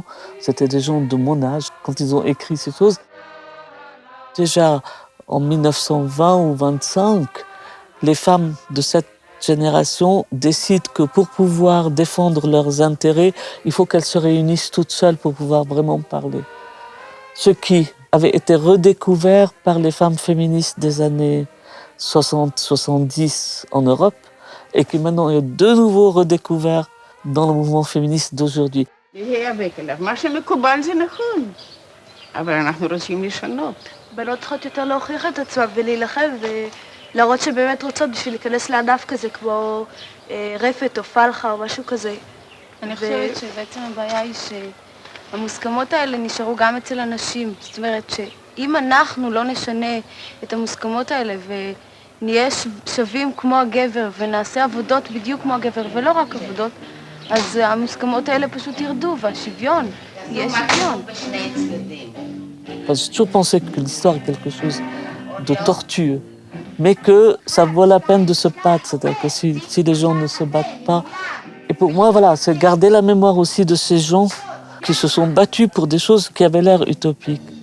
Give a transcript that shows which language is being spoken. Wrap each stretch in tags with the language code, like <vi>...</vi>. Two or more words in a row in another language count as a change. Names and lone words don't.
<fr>C'était des gens de mon âge quand ils ont écrit ces choses. Déjà, en 1920 ou 25, les femmes de cette génération décident que pour pouvoir défendre leurs intérêts, il faut qu'elles se réunissent toutes seules pour pouvoir vraiment parler. Ce qui avait été redécouvert par les femmes féministes des années 60-70 en Europe et qui maintenant est de nouveau redécouvert dans le mouvement féministe d'aujourd'hui.</fr> <he>בנות צריכות יותר להוכיח את עצמן ולהילחם ולהראות שבאמת רוצות בשביל להיכנס לענף כזה כמו רפת או פלחה או משהו כזה. אני חושבת שבעצם הבעיה היא שהמוסכמות האלה נשארו גם אצל הנשים. זאת אומרת שאם אנחנו לא נשנה את המוסכמות האלה ונהיה שווים כמו הגבר ונעשה עבודות בדיוק כמו הגבר ולא רק עבודות, אז המוסכמות האלה פשוט ירדו והשוויון, יהיה שוויון.</he> <fr>J'ai toujours pensé que l'histoire est quelque chose de tortueux, mais que ça vaut la peine de se battre, c'est-à-dire que si les gens ne se battent pas. Et pour moi, voilà, c'est garder la mémoire aussi de ces gens qui se sont battus pour des choses qui avaient l'air utopiques.</fr>